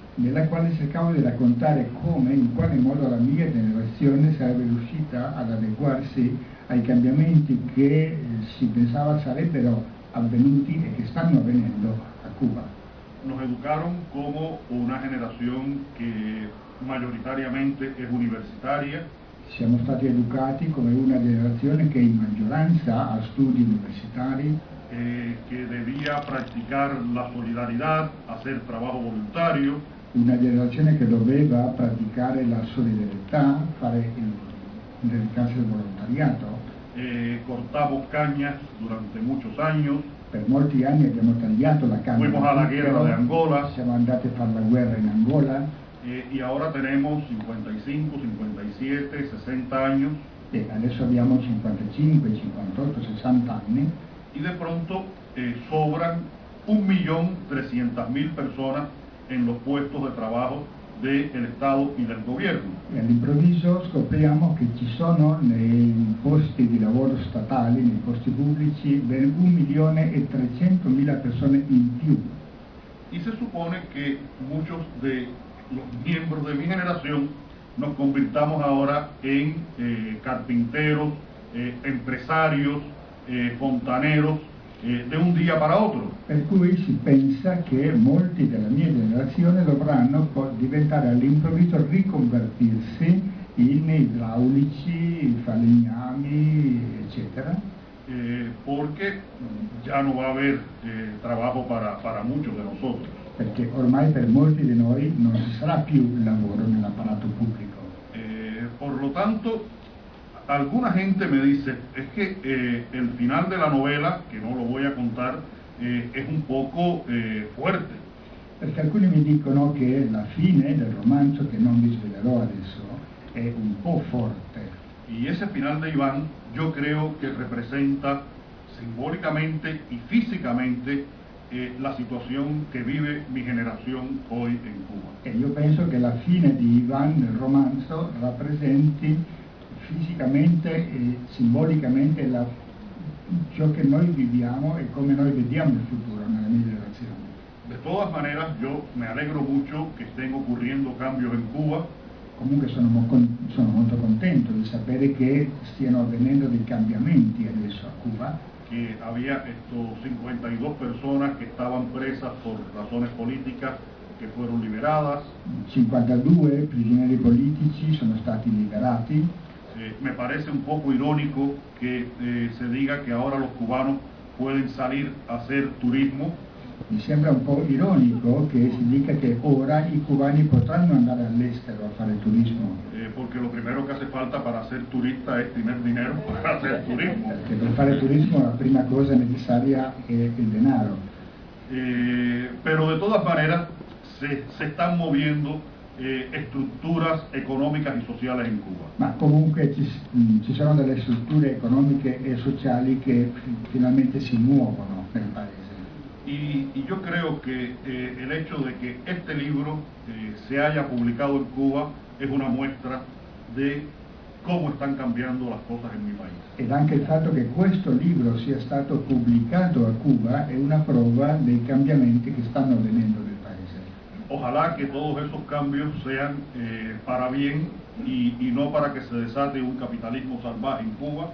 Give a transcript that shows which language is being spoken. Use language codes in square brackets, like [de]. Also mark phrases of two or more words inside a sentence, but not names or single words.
[it] Nella quale cercavo di raccontare come, in quale modo la mia generazione sarebbe riuscita ad adeguarsi ai cambiamenti che si pensava sarebbero avvenuti e che stanno avvenendo a Cuba. [es] Nos educaron como una generación que mayoritariamente es universitaria. [it] Siamo stati educati come una generazione che in maggioranza ha studi universitari, [es] que debía practicar la solidaridad, hacer trabajo voluntario. [it] Una generazione che doveva praticare la solidarietà, dedicarsi al volontariato. [es] Cortamos cañas durante muchos años. [it] Per molti anni abbiamo tagliato la canna. [es] Fuimos a la guerra de Angola. [it] Siamo andati a fare la guerra in Angola. [es] Y ahora tenemos 55, 57, 60 años. [it] E adesso abbiamo 55, 58, 60 anni. [es] Y de pronto sobran 1.300.000 personas en los puestos de trabajo del Estado y del gobierno. [it] E all'improvviso scopriamo che ci sono nei posti di lavoro statali, nei posti pubblici, ben 1.300.000 persone in più. [es] Y se supone que muchos de los miembros de mi generación nos convirtamos ahora en carpinteros, empresarios, fontaneros, de un día para otro. [it] Per cui si pensa che molti della mia generazione dovranno diventare all'improvviso riconvertirsi in idraulici, falegnami, eccetera. [es] Porque ya no va a haber trabajo para muchos de nosotros. [it] Perché ormai per molti di noi non ci sarà più lavoro nell'apparato pubblico. [es] Por lo tanto, alguna gente me dice, es que el final de la novela, que no lo voy a contar, es un poco fuerte. [it] Perché alcuni mi dicono che la fine del romanzo, che non vi svelerò adesso, è un po' forte. [es] Y ese final de Iván yo creo que representa simbólicamente y físicamente la situación que vive mi generación hoy en Cuba. [it] E io penso che la fine di Iván nel romanzo rappresenti fisicamente e simbolicamente ciò che noi viviamo e come noi vediamo il futuro nella mia generazione. [es] De todas maneras, yo me alegro mucho que estén ocurriendo cambios en Cuba. [it] Comunque sono molto contento di sapere che stiano avvenendo dei cambiamenti adesso a Cuba. [es] Que había estos 52 personas que estaban presas por razones políticas que fueron liberadas. [it] 52 prigionieri politici sono stati liberati. [es] Me parece un poco irónico que se diga que ahora los cubanos pueden salir a hacer turismo. [it] Mi sembra un po' ironico che si dica che ora i cubani potranno andare all'estero a fare turismo. [es] Porque lo primero que hace falta para ser turista es tener dinero para hacer turismo. [it] Perché per fare turismo la prima cosa necessaria è il denaro. [es] Pero de todas maneras se están moviendo estructuras económicas y sociales en Cuba. [it] Ma comunque ci sono delle strutture economiche e sociali che finalmente si muovono nel paese. [es] Y yo creo que el hecho de que este libro se haya publicado en Cuba es una muestra de cómo están cambiando las cosas en mi país. [it] Ed anche il fatto che questo libro sia stato pubblicato a Cuba è una prova dei cambiamenti che stanno avvenendo nel paese. [es] Ojalá que todos esos cambios sean para bien y no para que se desate un capitalismo salvaje en Cuba.